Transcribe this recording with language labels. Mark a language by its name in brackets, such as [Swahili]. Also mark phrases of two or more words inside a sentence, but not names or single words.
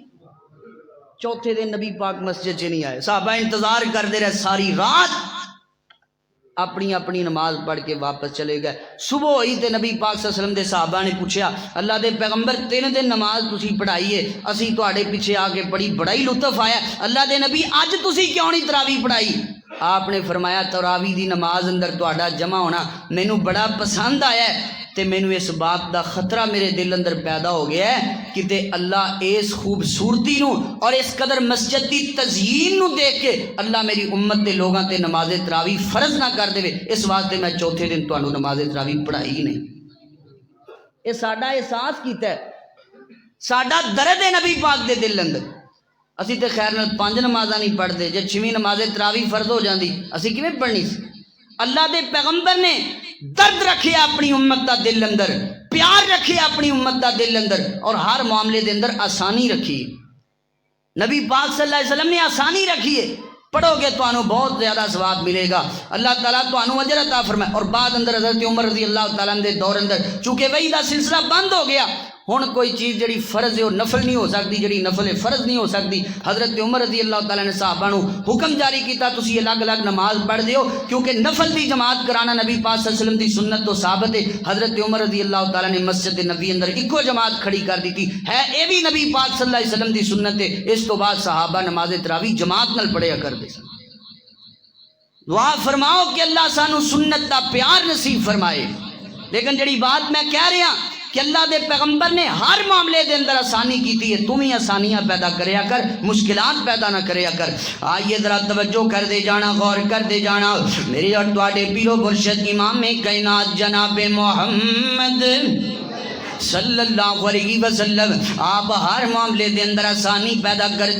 [Punjabi] چوتھے دن نبی پاک مسجد چے نہیں آئے صحابہ انتظار کر دے رہے ساری رات اپنی اپنی نماز پڑھ کے واپس چلے گئے صبح ہوئی تے نبی پاک [Arabic] صلی اللہ علیہ وسلم [Punjabi] دے صحابہ نے پوچھا اللہ دے پیغمبر 3 دن نماز تسی پڑھائی ہے اسی تواڈے پیچھے آ کے پڑھی بڑا ہی لطف آیا اللہ دے نبی اج تسی کیوں نہیں تراویح پڑھائی آپ نے فرمایا تراویح دی نماز اندر تواڈا جمع ہونا مینوں بڑا پسند آیا ہے تے مینوں اس بات دا خطرہ میرے دل اندر پیدا ہو گیا ہے کہ تے اللہ اس خوبصورتی نو اور اس قدر مسجد دی تزیین نو دیکھ کے اللہ میری امت دے لوگاں تے نماز تراویح فرض نہ کر دے اس واسطے میں چوتھے دن تانوں نماز تراویح پڑھائی ہی نہیں یہ ساڈا احساس کیتا ہے ساڈا درد ہے نبی پاک دے دل اندر اسی تے خیر نال 5 نمازاں نہیں پڑھتے، جے 6ویں نماز تراویح فرض ہو جاندی اسی کیویں پڑھنی سی؟ اللہ دے پیغمبر نے درد رکھے اپنی امت دا دل اندر، پیار رکھے اپنی امت دا دل اندر، اور ہر معاملے دے اندر آسانی رکھی۔ [Urdu] نبی پاک [Arabic] صلی اللہ علیہ وسلم [Urdu] نے آسانی رکھی ہے، پڑھو گے تو انہوں بہت زیادہ ثواب ملے گا، اللہ تعالیٰ تو انہوں اجر عطا فرمائے۔ [Punjabi] اور بعد اندر حضرت عمر [Arabic] رضی اللہ تعالیٰ عنہ [Punjabi] دے دور اندر چونکہ وحی دا سلسلہ بند ہو گیا، ہن کوئی چیز جڑی فرض ہے وہ نفل نہیں ہو سکتی، جڑی نفل ہے فرض نہیں ہو سکتی۔ حضرت عمر [Arabic] رضی اللہ تعالیٰ [Punjabi] نے صحابہ نو حکم جاری کیتا تسی الگ الگ نماز پڑھ دیو، کیونکہ نفل دی جماعت کرانا نبی پاک [Arabic] صلی اللہ علیہ وسلم [Punjabi] دی سنت تو ثابت ہے۔ حضرت عمر [Arabic] رضی اللہ تعالیٰ [Punjabi] نے مسجد نبی اندر ایکو جماعت کھڑی کر دی تھی، ہے اے بھی نبی پاک [Arabic] صلی اللہ علیہ وسلم [Punjabi] دی سنت ہے۔ اس تو بعد صحابہ نماز تراویح جماعت نال پڑھیا کرتے سن۔ دعا فرماؤ کہ اللہ سانو سنت دا پیار نصیب فرمائے۔ لیکن جڑی بات میں کہہ رہا کہ اللہ دے پیغمبر نے ہر معاملے دے اندر آسانی کیتی ہے، تم ہی آسانیاں پیدا کریا کر، مشکلات پیدا نہ کریا کر۔ آئیے ذرا توجہ کر دے جانا، غور کر دے جانا، میرے اور تواڈے پیرو مرشد امام کائنات جناب محمد [Arabic] صلی اللہ علیہ وسلم [Punjabi] آپ ہر معاملے دے اندر آسانی پیدا کر دے۔